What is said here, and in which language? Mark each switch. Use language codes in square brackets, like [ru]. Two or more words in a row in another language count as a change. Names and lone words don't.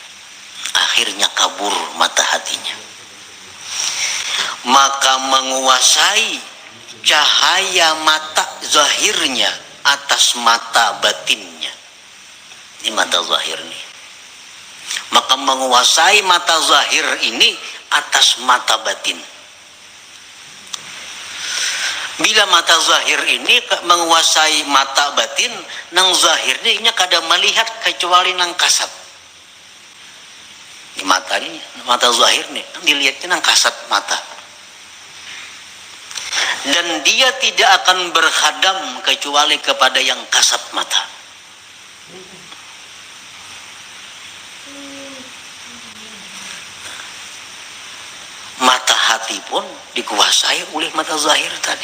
[id] Maka menguasai cahaya mata zahirnya atas mata batinnya. Ini mata zahir nih. Maka menguasai mata zahir ini atas mata batin. [bjn] Bila mata zahir ini menguasai mata batin, nang zahirnya inya kada melihat kecuali nang kasat. Di mata ini, mata zahir nih, dilihatnya nang kasat mata. [id] Dan dia tidak akan berkhadam kecuali kepada yang kasat mata. Mata hati pun dikuasai oleh mata zahir tadi.